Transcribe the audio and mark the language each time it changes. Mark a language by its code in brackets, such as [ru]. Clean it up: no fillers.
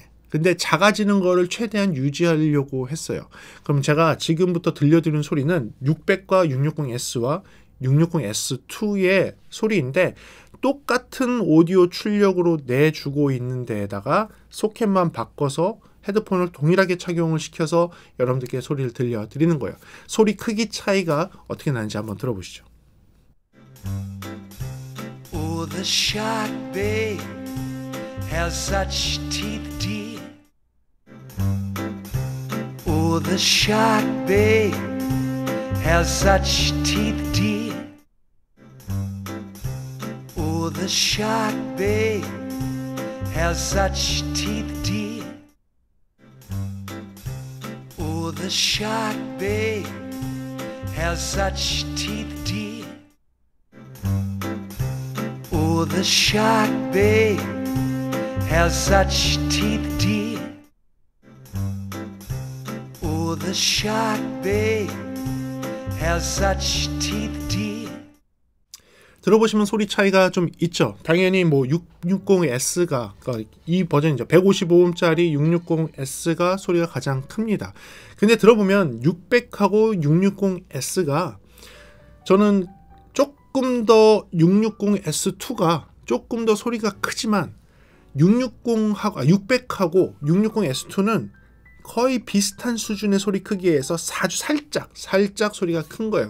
[ko] 근데 작아지는 거를 최대한 유지하려고 했어요. 그럼 제가 지금부터 들려드리는 소리는 600과 660S와 660S2의 소리인데, 똑같은 오디오 출력으로 내주고 있는 데에다가 소켓만 바꿔서 헤드폰을 동일하게 착용을 시켜서 여러분들께 소리를 들려드리는 거예요. 소리 크기 차이가 어떻게 나는지 한번 들어보시죠. [en] Oh, the shark, babe, has such teeth, dear. Oh, the shark, babe, has such teeth, dear. Oh, the shark, babe, has such teeth, dear. Oh, the shark, babe, has such teeth, dear. Oh, the shark, babe, has such teeth, dear. Oh, the shark, babe, has such teeth, dear. [ko] 들어보시면 소리 차이가 좀 있죠. 당연히 뭐 660S가, 그러니까 이 버전이죠. 155음짜리 660S가 소리가 가장 큽니다. 근데 들어보면 600하고 660S가, 저는 조금 더 660S2가 조금 더 소리가 크지만 600하고 660S2는 거의 비슷한 수준의 소리 크기에서 아주 살짝 소리가 큰 거예요.